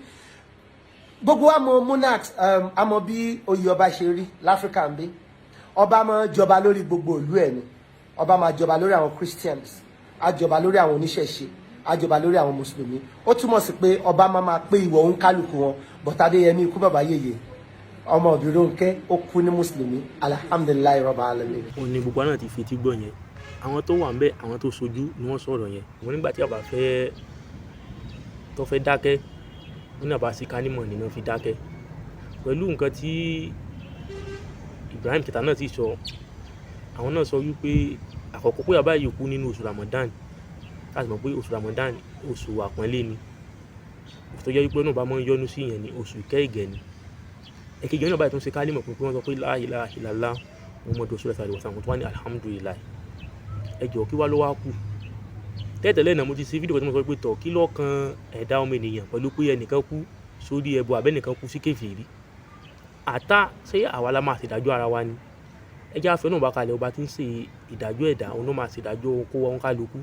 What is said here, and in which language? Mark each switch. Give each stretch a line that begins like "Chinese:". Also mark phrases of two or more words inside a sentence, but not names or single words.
Yoruba: Gbogbo wa mọ̀ monarchs, a mọ̀ bí oyè ọba ṣe rí l'Áfíríkà ń bí. Ọba máa jọba lórí gbogbo ìlú ẹ̀ ni. Ọba máa jọba lórí àwọn Christians, á jọba lórí àwọn oníṣẹ̀ṣe, á jọba lórí àwọn mùsùlùmí. Ó túmọ̀ sí pé ọba máa pé ìwọ̀ òun kálukú wọn. But Adéyẹmí ikú bàbá yèyé ọmọ Ìbírónkẹ́ ó kú ní mùsùlùmí,
Arabic: الحمد لله رب العالمين.
Yoruba: Ó ní gbogbo náà ti fi etí gbọ́ yẹn. Àwọn tó wà ń bẹ̀, àwọn tó sojú ni wọ́n sọ̀rọ̀ yẹn. Wọ́n nígbà tí bàbá fẹ́ dákẹ́, wọ́n ní bàbá sí kánímọ̀ nínú fi dákẹ́. Pẹ̀lú nǹkan tí Ibrahim chatta náà ti sọ, àwọn náà sọ wípé àkọ́kọ́ pé bàbá yìí kú nínú oṣù Ramadan. Láti mọ̀ pé oṣù Ramadan oṣù àpọ́nlé ni. Oṣù tó jẹ́ wípé náà bá mọ́ ń yọ́nú sí yẹn ni oṣù ìkẹ́ ìgẹ̀ ni. Ẹ̀kejì náà báyìí tó ń ṣe kálímọ̀ pé wọ́n sọ pé
Arabic: لا إله إلا الله محمد رسول الله صلى الله عليه وسلم,
Yoruba: tó wá ní alhamdulillah. Ẹ jọ̀ọ́ kí wá ló wá kù? Tẹ́tẹ̀lẹ́ náà mo ti ṣe fídíò kan tí mo sọ pé tọ̀ kí ló kan ẹ̀dá ọmọ ènìyàn pẹ̀lú pé ẹnìkan kú sórí ẹbọ àbẹ́nìkan kú sí kèfèrí. Àtá ṣé àwa la máa ṣèdájọ́ ara wa ni? Ẹ jẹ́ àfẹ́ náà bá kalẹ̀ ọba tí ń ṣe ìdájọ́ ẹ̀dá, òun ló máa ṣèdájọ́ kó wọn kálukú.